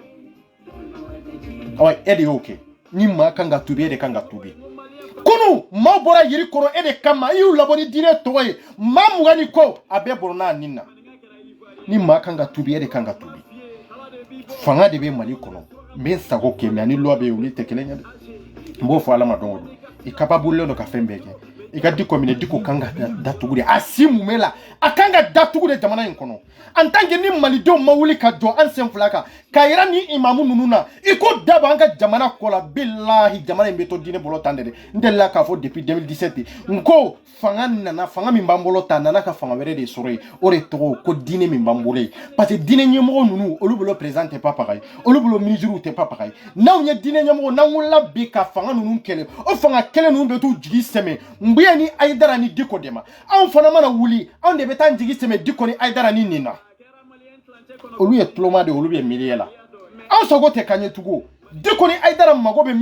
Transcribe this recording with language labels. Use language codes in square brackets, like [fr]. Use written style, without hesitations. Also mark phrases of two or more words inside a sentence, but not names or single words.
[bm] awa e de y'o kɛ ni maa kan ka tuubi e de kan ka tuubi kunu maaw bɔra yiri kɔrɔ e de kama i y'u labɔ ni diinɛ tɔgɔ ye maa mugan ni kɔ a bɛɛ bɔrɔ n'a nin na ni maa kan ka tuubi e de kan ka tuubi fanga de bɛ Mali kɔnɔ n bɛ n sago kɛ mais ani loi bɛ yen olu tɛ kelen ye dɛ n b'o fɔ ala ma don o don i capable don ka fɛn bɛɛ kɛ i ka Diko minɛ Diko kan ka datugu de a si mun la a kan ka datugu de jamana in kɔnɔ [fr] en tant que [bm] ni malidenw ma wuli ka jɔ an sen fila kan k'a yira ni imamu ninnu na i ko dabɔ an ka jamana kɔ la bilahi jamana in bɛ to diinɛ bolo tan de dɛ n delila k'a fɔ depuis 2017 n ko fanga min b'an bolo ta nana ka fanga wɛrɛ de sɔrɔ yen o de tɔgɔ ko diinɛ min b'an bolo yen [fr] parce que [bm] diinɛ ɲɛmɔgɔ ninnu olu bolo président tɛ [fr] pas pareil [bm] olu bolo ministre tɛ [fr] pas pareil [bm] n'anw ye diinɛ ɲɛmɔgɔ n'an wulila bi ka fanga ninnu kɛlɛ o fanga kɛlɛ ninnu bɛ t'u jigi sɛmɛ n bɛ ni Aïdara ni Diko de ma anw fana mana wuli anw de bɛ taa jigi sɛmɛ Diko ni Aïdara ni nin na olu ye tuloma de olu bɛ milieu la anw sago tɛ ka ɲɛ tugun Diko ni Aïdara mago bɛ